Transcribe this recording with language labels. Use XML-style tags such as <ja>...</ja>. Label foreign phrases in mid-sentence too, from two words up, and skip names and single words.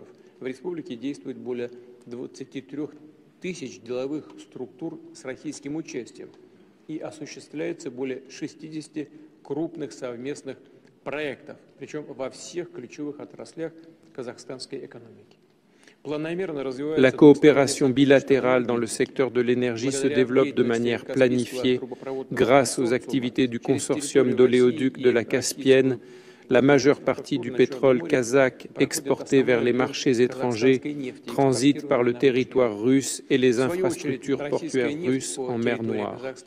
<ru>В республике действует более 23 тысяч деловых структур с российским участием и осуществляется более 60 крупных совместных проектов, причем во всех ключевых отраслях казахстанской экономики.</ru> <fr>La coopération bilatérale dans le secteur de l'énergie se développe de manière planifiée grâce aux activités du consortium d'oléoducs de la Caspienne. La majeure partie du pétrole kazakh exporté vers les marchés étrangers transite par le territoire russe et les infrastructures portuaires russes en mer Noire.</fr>